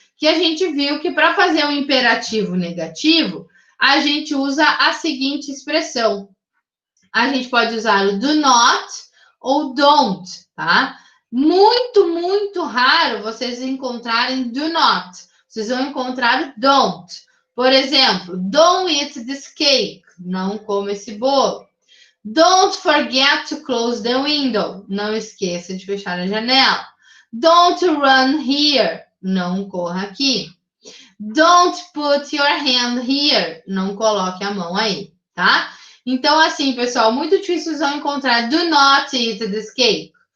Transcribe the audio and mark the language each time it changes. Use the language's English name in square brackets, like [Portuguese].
[Portuguese] Que a gente viu que para fazer um imperativo negativo, a gente usa a seguinte expressão. A gente pode usar o do not ou don't, tá? Muito, muito raro vocês encontrarem do not. Vocês vão encontrar don't. Por exemplo, [English] don't eat this cake. [Portuguese] Não coma esse bolo. [English] Don't forget to close the window. [Portuguese] Não esqueça de fechar a janela. [English] Don't run here. [Portuguese] Não corra aqui. [English] Don't put your hand here. [Portuguese] Não coloque a mão aí, tá? Então, assim, pessoal, muito difícil vocês vão encontrar [English] do not eat this cake.